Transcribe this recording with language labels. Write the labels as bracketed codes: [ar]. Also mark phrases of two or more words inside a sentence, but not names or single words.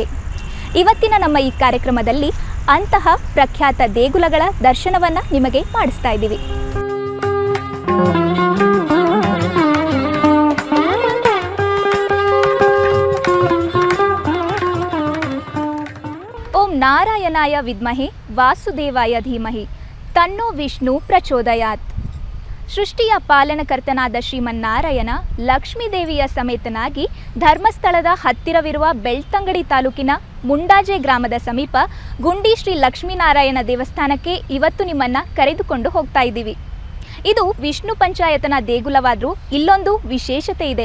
[kn] ಇವತ್ತಿನ ನಮ್ಮ ಈ ಕಾರ್ಯಕ್ರಮದಲ್ಲಿ ಅಂತಹ ಪ್ರಖ್ಯಾತ ದೇಗುಲಗಳ ದರ್ಶನವನ್ನು ನಿಮಗೆ ಮಾಡಿಸ್ತಾ ಇದ್ದೀವಿ. [sa] ಓಂ ನಾರಾಯಣಾಯ ವಿದ್ಮಹೆ ವಾಸುದೇವಾಯ ಧೀಮಹಿ ತನ್ನೋ ವಿಷ್ಣು ಪ್ರಚೋದಯಾತ್. [kn] ಸೃಷ್ಟಿಯ ಪಾಲನಕರ್ತನಾದ ಶ್ರೀಮನ್ನಾರಾಯಣ ಲಕ್ಷ್ಮೀದೇವಿಯ ಸಮೇತನಾಗಿ ಧರ್ಮಸ್ಥಳದ ಹತ್ತಿರವಿರುವ ಬೆಳ್ತಂಗಡಿ ತಾಲೂಕಿನ ಮುಂಡಾಜೆ ಗ್ರಾಮದ ಸಮೀಪ ಗುಂಡಿ ಶ್ರೀ ಲಕ್ಷ್ಮೀನಾರಾಯಣ ದೇವಸ್ಥಾನಕ್ಕೆ ಇವತ್ತು ನಿಮ್ಮನ್ನು ಕರೆದುಕೊಂಡು ಹೋಗ್ತಾ ಇದ್ದೀವಿ. ಇದು ವಿಷ್ಣು ಪಂಚಾಯತನ ದೇಗುಲವಾದರೂ ಇಲ್ಲೊಂದು ವಿಶೇಷತೆ ಇದೆ.